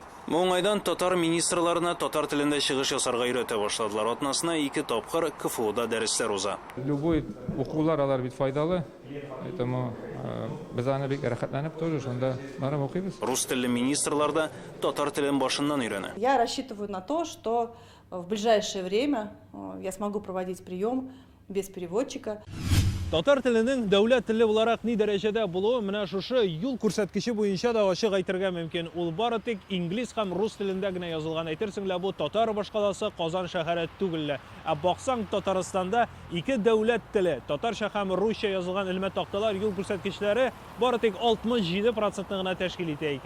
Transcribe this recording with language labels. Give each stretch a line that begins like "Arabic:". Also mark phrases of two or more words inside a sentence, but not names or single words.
Tatar: Моңайдан татар министрларына татар телендә чыгыш ясарга өйрәтә башладылар. Атнасына 2 тапкыр КФУда дәресләр уза. Любой укулар алар бит файдалы. Поэтому без аны бик рәхәтләнеп тоже шунда барып укыйбыз. Рус телле министрларда татар телен башыннан өйрәнә.
Russian: Я рассчитываю на то, что в ближайшее время я смогу проводить прием без переводчика.
Tatar: Татар теленең дәүләт теле буларак ни дәрәҗәдә булуы менә шушы юл күрсәткече буенча да ачык әйтергә мөмкин. Ул бары тик инглиз һәм рус телендә генә язылган. Әйтерсең лә бу татар башкаласы Казан шәһәре түгел. Ә баксаң Татарстанда ике дәүләт теле, татарча һәм русча язылган илмә такталар юл күрсәткечләре бары тик 67% гына тәшкил итә икән.